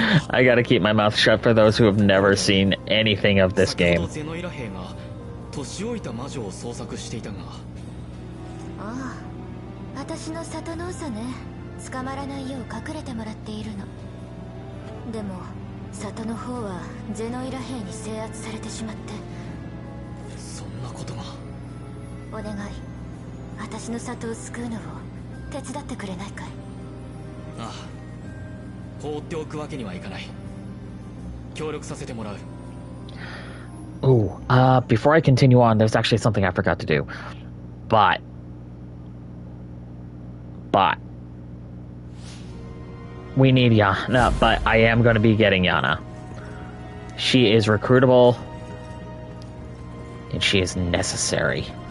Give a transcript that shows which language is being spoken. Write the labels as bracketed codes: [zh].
[en] I gotta keep my mouth shut for those who have never seen anything of this game. [ja] 年老いた魔女を捜索していたが。ああ、私の里の長ね。捕まらないよう隠れてもらっているの。でも里の方はゼノイラ兵に制圧されてしまって。そんなことが。お願い、私の里を救うのを手伝ってくれないかい？ああ、放っておくわけにはいかない。協力させてもらう。 [en] Ooh, before I continue on, there's actually something I forgot to do. But, we need Yana, but I am going to be getting Yana. She is recruitable, and she is necessary.